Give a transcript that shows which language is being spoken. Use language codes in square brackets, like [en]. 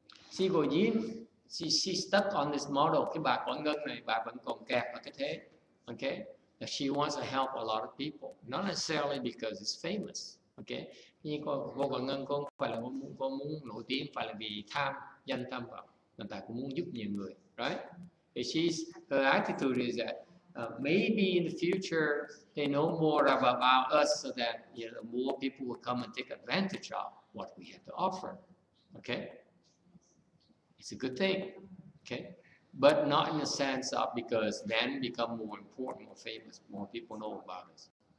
[en] She go in, she stuck on this model. [vi] Cái bà Quảng Ngân này, bà vẫn còn kẹt ở cái thế. [en] Okay. She wants to help a lot of people, not necessarily because it's famous. [vi] Okay, nhưng cô Quảng Ngân không phải là cô muốn nổi tiếng, phải là vì tham danh tham vọng, người ta cũng muốn giúp nhiều người, right? [en] Her attitude is that maybe in the future they know more about us, so that more people will come and take advantage of what we have to offer. Okay, it's a good thing. Okay. But not in the sense of because then become more important, more famous, more people know about us.